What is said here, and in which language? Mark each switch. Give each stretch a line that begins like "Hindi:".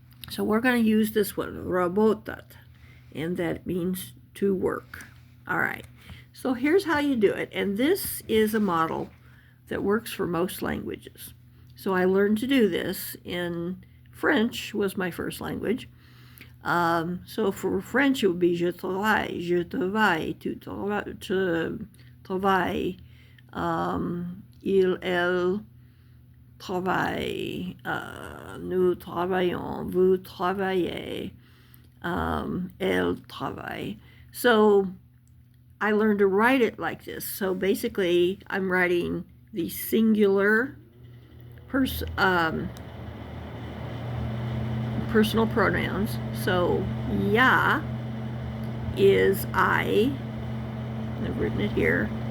English: So we're going to use this one, работать, and that means to work. All right. So here's how you do it. And this is a model that works for most languages. So I learned to do this in French, was my first language. So for French, it would be
French: je travaille, tu travailles, il, elle travaille, nous travaillons, vous travaillez, elle travaille.
English: So I learned to write it like this. So basically, I'm writing the singular personal pronouns. So ya is I. I've written it here.